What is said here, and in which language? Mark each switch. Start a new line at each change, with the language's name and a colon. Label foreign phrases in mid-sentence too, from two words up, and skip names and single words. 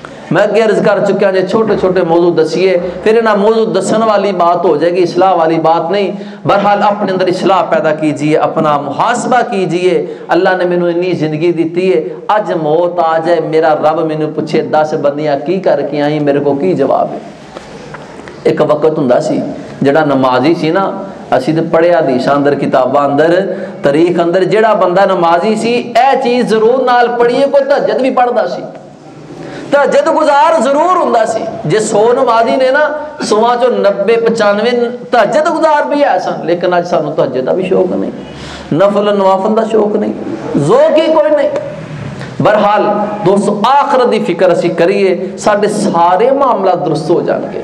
Punjabi: میں اگے عرض کر چکا جی چھوٹے چھوٹے موضوع دسیے پھر انہاں موضوع دسن والی بات ہو جائے گی، اصلاح والی بات نہیں۔
Urdu: بہرحال اپنے اندر اصلاح پیدا کیجئے، اپنا محاسبہ کیجئے۔
Punjabi: اللہ نے مینوں اتنی زندگی دیتی ہے، اج موت آ جائے میرا رب مینوں پوچھے 10 بندیاں کی کر کے آئی، میرے کو کی جواب ہے؟ ایک وقت ہوندا سی جڑا نمازی سی نا، اسی تے پڑھیا حدیثاں اندر کتاباں اندر تاریخ اندر جڑا بندہ نمازی سی اے چیز ضرور نال پڑھیے، کوئی تہجد بھی پڑھدا سی، تہجد گزار ضرور ہوندا سی۔ جے 100 نمازی نے نا 100 چوں 90 95 تہجد گزار بھی ہے سن، لیکن اج سانو تہجد دا بھی شوق نہیں، نفل نوافل دا شوق نہیں، ذوق ہی کوئی نہیں۔ بہرحال دوستو آخرت دی فکر اسی کریے، سارے سارے معاملات درست ہو جان گے۔